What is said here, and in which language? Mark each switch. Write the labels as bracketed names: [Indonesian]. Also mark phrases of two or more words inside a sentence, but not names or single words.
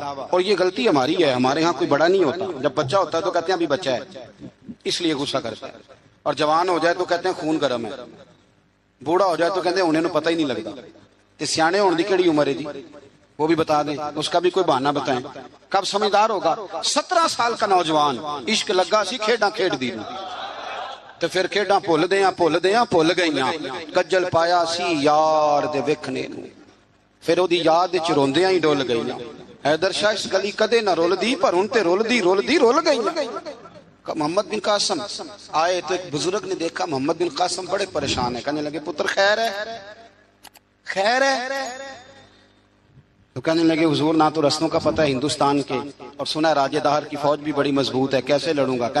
[Urdu] اور یہ غلطی ہماری ہے، ہمارے ہاں کوئی بڑا نہیں ہوتا، جب بچہ ہوتا ہے تو کہتے ہیں ابھی بچہ ہے، اس لیے غصہ کرتا ہے، اور جوان ہو جائے تو کہتے ہیں خون گرم ہے، بوڑھا ہو جائے تو کہتے ہیں انہیں نو پتہ ہی نہیں لگتا۔ [Punjabi] تے سیانے ہونے دی کیڑی عمر ہے جی، [Urdu] وہ بھی بتا دیں، اس کا بھی کوئی بہانہ بتائیں، کب سمجھدار ہوگا؟ [Punjabi] 17 [Urdu] سال کا نوجوان، [Punjabi] عشق لگا سی کھیڈاں کھیڈ دی، تو پھر کھیڈاں بھول گئیاں، کجل پایا سی یار دے ویکھنے نو، پھر وہ دی یاد وچ روندیاں ہی ڈول گئیاں۔ حیدر شاہ اس گلی کدے نہ رول دی، پر ہن تے رول گئیاں۔ [Urdu] محمد بن قاسم آئے تو ایک بزرگ نے دیکھا محمد بن قاسم بڑے پریشان ہے، کہنے لگے [Punjabi] پتر خیر ہے؟ [Urdu] تو کہنے لگے حضور نہ تو رسموں کا پتہ ہے ہندوستان کے، اور سنا ہے راجہ دہر کی فوج بھی بڑی مضبوط ہے، کیسے لڑوں گا؟